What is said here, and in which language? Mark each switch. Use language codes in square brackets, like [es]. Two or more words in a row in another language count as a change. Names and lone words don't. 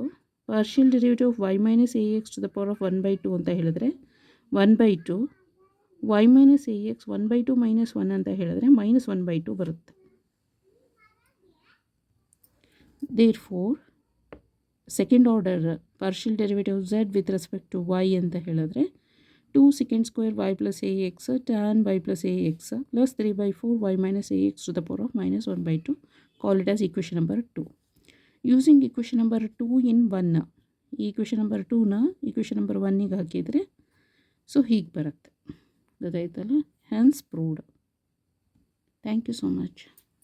[en] partial derivative of y minus a x to the power of 1/2 [kn] ಅಂತ ಹೇಳಿದ್ರೆ [en] 1/2 y minus a x 1/2 minus 1 [kn] ಅಂತ ಹೇಳಿದ್ರೆ -1/2 ಬರುತ್ತೆ. [en] therefore second order partial derivative z with respect to y [kn] ಅಂತ ಹೇಳಿದ್ರೆ [en] 2 secant square y plus ax tan y plus ax plus 3/4 y minus ax to the power of -1/2. Call it as equation number 2. Using equation number 2 in 1, [kn] ಈ [en] equation number 2ನ equation number 1ಗೆ [kn] ಹಾಕಿದರೆ ಸೊ ಹೀಗೆ ಬರುತ್ತೆ. ಗೊತ್ತಾಯ್ತಲ್ಲ? [en] Hence proved. Thank you so much.